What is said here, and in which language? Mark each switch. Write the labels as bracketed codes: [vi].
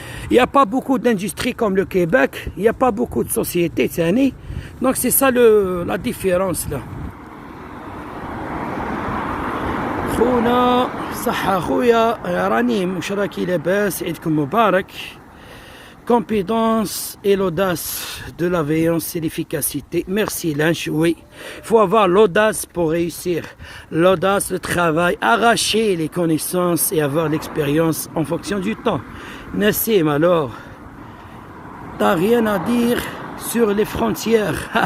[fr] Il n'y a pas beaucoup d'industries comme le Québec. Il n'y a pas beaucoup de sociétés. Donc c'est ça la différence, là. [ar] خونا صحة خويا رانيم واش راكي لاباس عيدكم مبارك [fr] compétence et l'audace de la veillance et l'efficacité. Merci Lynch, oui. Il faut avoir l'audace pour réussir. L'audace, le travail, arracher les connaissances et avoir l'expérience en fonction du temps. Nassim, alors, t'as rien à dire sur les frontières.